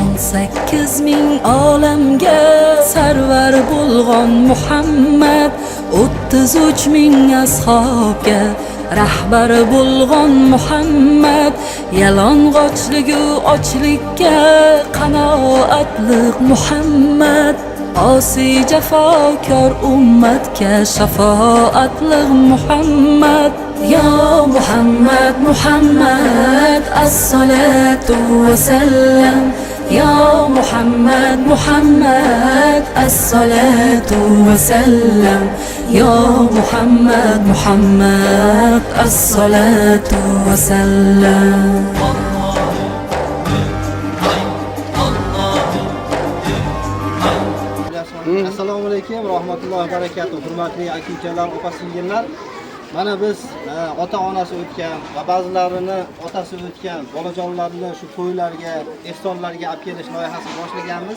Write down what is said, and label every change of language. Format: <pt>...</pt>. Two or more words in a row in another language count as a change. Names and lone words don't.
<uz>8000 olamga sarvar bo'lgan Muhammad, 33000 ashobga rahbar bo'lgan Muhammad, yalang'ochligu ochlikka qanoatlik Muhammad, osi jafokor ummatga shafoatlik Muhammad.</uz> <ar>يا محمد محمد الصلاة والسلام. يا محمد محمد الصلاة والسلام. يا محمد محمد الصلاة والسلام. السلام عليكم رحمة الله وبركاته.</ar> <uz>Hurmatli aka-ukalar, opa-singillar. Mana biz ota-onasi o'tgan va ba'zilarini otasi o'tgan bolajonlarni shu to'ylarga, iftorlarga olib kelish loyihasini boshlaganmiz.</uz>